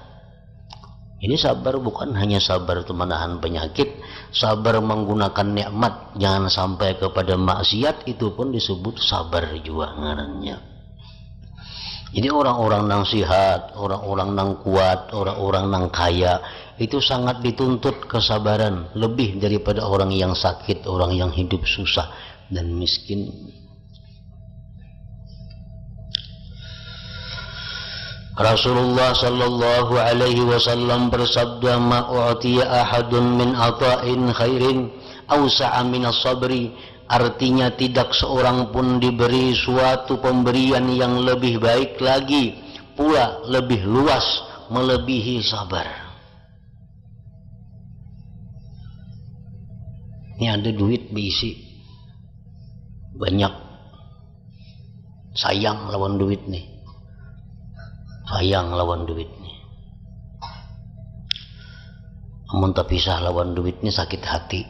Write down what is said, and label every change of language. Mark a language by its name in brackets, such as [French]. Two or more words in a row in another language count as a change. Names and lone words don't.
[Indonesian] Ini sabar bukan hanya sabar itu menahan penyakit, sabar menggunakan nikmat, jangan sampai kepada maksiat, itu pun disebut sabar juga ngarannya. Jadi orang-orang nang sihat, orang-orang nang kuat, orang-orang nang kaya itu sangat dituntut kesabaran lebih daripada orang yang sakit, orang yang hidup susah dan miskin. [Arabic] رسول الله صلى الله عليه وسلم bersabda, ما أعطي أحد من عطاء خير أوسع من الصبر. [Indonesian] Artinya tidak seorang pun diberi suatu pemberian yang lebih baik lagi, pula lebih luas melebihi sabar. [Banjar] Ini ada duit diisi banyak, sayang lawan duit nih. Sayang lawan duit nih. Amun terpisah lawan duit nih sakit hati.